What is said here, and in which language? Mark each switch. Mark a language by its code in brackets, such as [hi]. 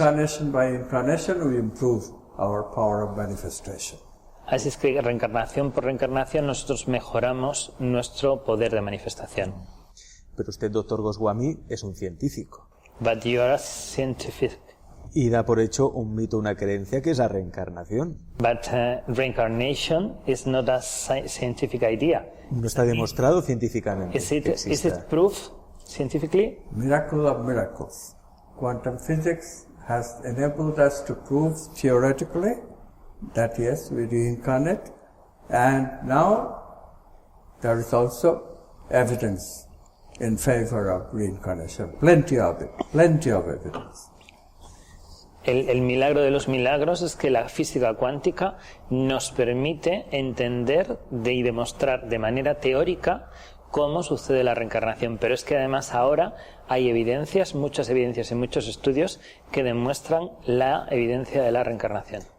[en] Incarnation by incarnation we improve our power of manifestation. [es] Así es que reencarnación por reencarnación nosotros mejoramos nuestro poder de manifestación. Pero usted, doctor Goswami, es un científico. [en] But you are a scientific. [es] Y da por hecho un mito, una creencia que es la reencarnación. [en] But reincarnation is not a scientific idea. [es] No está demostrado científicamente. [en] Is it proof scientifically? Miracle of miracles. Quantum physics has enabled us to prove theoretically that yes, we reincarnate, and now there is also evidence in favor of reincarnation. Plenty of it, plenty of evidence. [es] El milagro de los milagros es que la física cuántica nos permite entender y demostrar de manera teórica cómo sucede la reencarnación, pero es que además ahora hay evidencias, muchas evidencias y muchos estudios que demuestran la evidencia de la reencarnación.